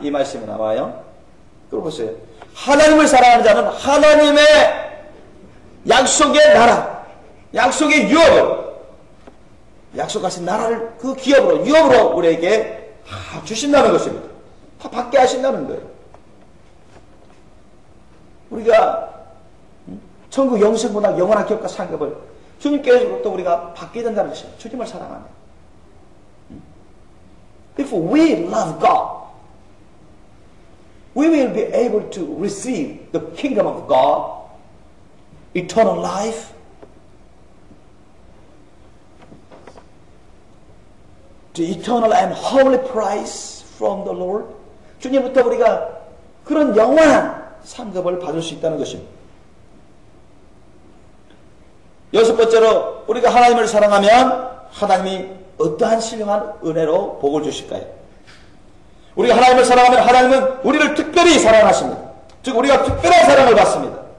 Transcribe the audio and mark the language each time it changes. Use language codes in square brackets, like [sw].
[ko] 이 말씀이 나와요. 그러고 보세요. 하나님을 사랑하는 자는 하나님의 약속의 나라, 약속의 유업을, 약속하신 나라를 그 기업으로, 유업으로 우리에게 주신다는 것입니다. 다 받게 하신다는 거예요. 우리가 천국 영생보다 영원한 기업과 상급을 주님께로부터 우리가 받게 된다는 것입니다. 주님을 사랑하면. [en] If we love God, we will be able to receive the kingdom of God, eternal life, the eternal and holy prize from the Lord. [ko] 주님부터 우리가 그런 영원한 상급을 받을 수 있다는 것입니다. 여섯 번째로 우리가 하나님을 사랑하면 하나님이 어떠한 신령한 은혜로 복을 주실까요? 우리가 하나님을 사랑하면 하나님은 우리를 특별히 사랑하십니다. 즉 우리가 특별한 사랑을 받습니다.